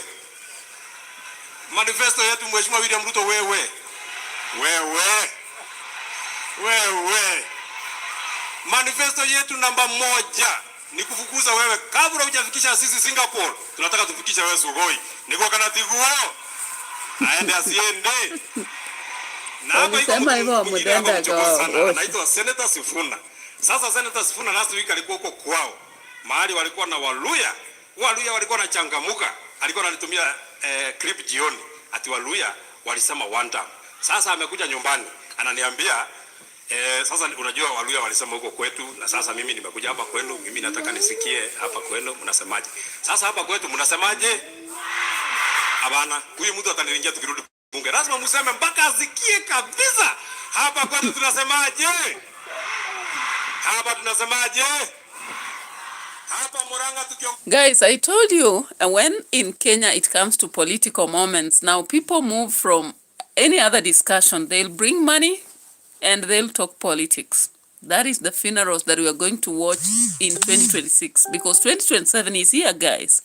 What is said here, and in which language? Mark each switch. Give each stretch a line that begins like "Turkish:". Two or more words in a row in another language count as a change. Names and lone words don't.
Swahili: Manifesto yetu Mheshimiwa William Ruto wewe. Manifesto yetu namba 1 ni kufukuza wewe kabla hujafikisha sisi Singapore. Tunataka tufikishe wewe Sugoi.
Kikuyu: Niko kana tiguo.
Swahili: Aende asiende. Na hapa iko mudenda kwa anaitwa Senator Sifuna. Sasa Senator Sifuna
English: last week
Swahili: alikuwa huko kwao. Mahali walikuwa na Waluya walikuwa na changamuka. Alikuwa ananitumia clip jioni. Ati Waluya walisema
English: one time.
Swahili: Sasa amekuja nyumbani. Ananiambia sasa unajua Waluya walisema huko kwetu na sasa mimi nimekuja hapa kwenu. Mimi nataka nisikie hapa kwenu mnasemaje. Sasa hapa kwetu mnasemaje? Hapana, huyu mtu ataniringia tukirudi bunge. Lazima mseme mpaka asikie kabisa. Hapa kwetu tunasemaje? Hapa tunasemaje?
English: Guys, I told you when in Kenya it comes to political moments, now people move from any other discussion. They'll bring money and they'll talk politics. That is the funerals that we are going to watch in 2026 because 2027 is here, guys.